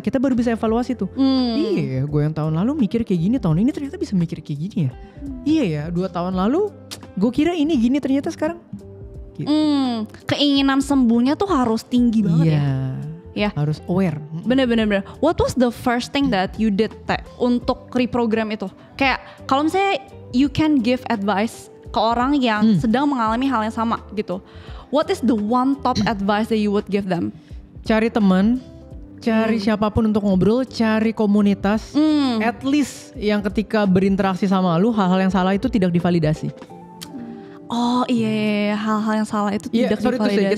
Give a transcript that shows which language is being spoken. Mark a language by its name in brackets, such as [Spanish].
[Indonesian] Kita baru bisa evaluasi tuh. Iya, gue yang tahun lalu mikir kayak gini, tahun ini ternyata bisa mikir kayak gini ya. Iya ya, 2 tahun lalu gue kira ini gini, ternyata sekarang. Gitu. Keinginan sembuhnya tuh harus tinggi banget ya. Harus aware. Bener. [English] What was the first thing that you did [Indonesian] untuk reprogram itu? Kayak kalau misalnya [English] you can give advice [Indonesian] ke orang yang sedang mengalami hal yang sama gitu. [English] What is the one top advice that you would give them? [Indonesian] Cari teman, cari siapapun untuk ngobrol, cari komunitas. [English] At least [Indonesian] yang ketika berinteraksi sama lu, hal-hal yang salah itu tidak divalidasi. Oh iya, hal-hal yang salah itu tidak divalidasi.